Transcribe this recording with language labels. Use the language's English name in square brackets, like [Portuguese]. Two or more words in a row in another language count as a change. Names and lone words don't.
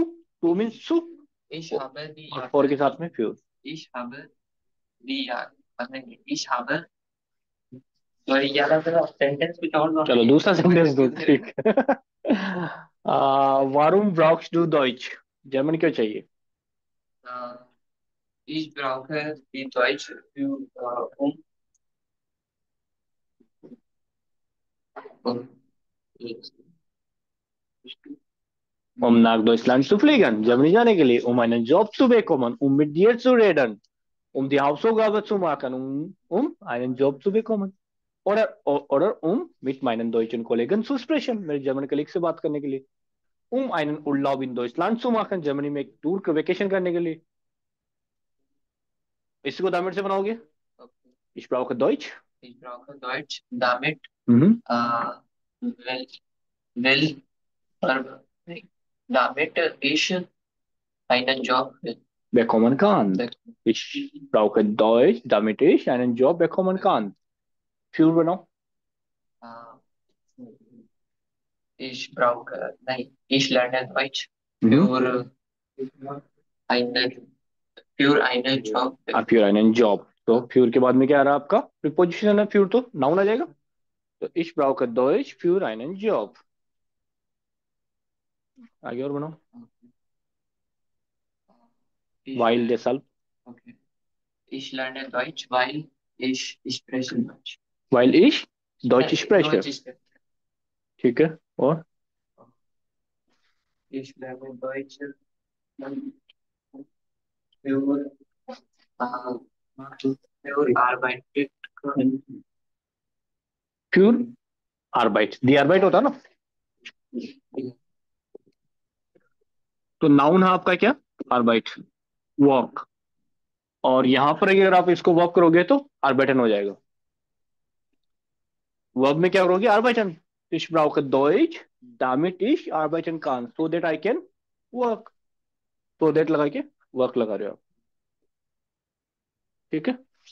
[Hindi] टू मीन सू, और फोर के साथ में फ्यूर। चलो दूसरा सेंटेंस दो, ठीक। [German] Warum brauchst du Deutsch, [Hindi] जर्मन क्यों चाहिए। [German] nach Deutschland zu fliegen, [Hindi] जर्मनी जाने के लिए, [German] einen Job zu bekommen, mit dir zu reden, die Hausaufgabe zu machen, einen Job zu bekommen. Oder mit meinen deutschen Kollegen zu sprechen, [Hindi] मेरे जर्मन कलीग से बात करने के लिए, [German] einen Urlaub in Deutschland zu machen, [Hindi] जर्मनी में एक टूर का वेकेशन करने के लिए। इसको दामिट से बनाओगे। [German] Ich brauche Deutsch. Mhm. Bekommen kann. Ich brauche Deutsch, damit ich einen Job bekommen kann. [Hindi] Für बनाओ। Mhm. [German] Für einen Job, [Hindi] तो फ्यूर के बाद में क्या आ रहा है आपका, प्रीपोजिशन है, फ्यूर तो नाउन आ जाएगा। [German] तो ich brauche Deutsch für einen Job। [Hindi] आगे और बनाओ। [German] Weil deshalb, weil ich Deutsch spreche। [Hindi] ठीक है, और फ्यूर आर्बाइट, [German] die Arbeit [Hindi] होता ना, तो नाउन है आपका क्या, आर्बाइट, वॉक। और यहां पर अगर आप इसको वॉक करोगे तो आर्बाइटन हो जाएगा। वर्ब में क्या करोगे, आर्बाइटन। [German] Ich brauche Deutsch, damit ich arbeiten kann, [English] so that I can work। so that [Hindi] लगा के वर्क लगा रहे हो आप। ठीक है।